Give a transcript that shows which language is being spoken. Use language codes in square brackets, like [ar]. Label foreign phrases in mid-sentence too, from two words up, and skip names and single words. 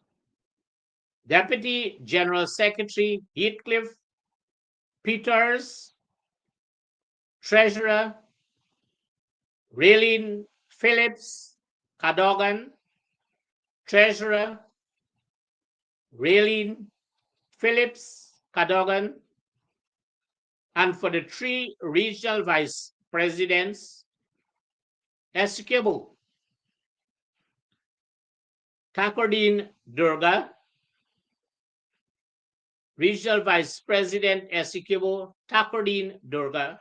[en] Deputy General Secretary, Heathcliff Peters. Treasurer, Raylene Phillips Cadogan. Treasurer, Raylene Phillips Cadogan. And for the 3 regional vice presidents, Essequibo, Takordine Durga. Regional Vice President, Essequibo, Takordine Durga.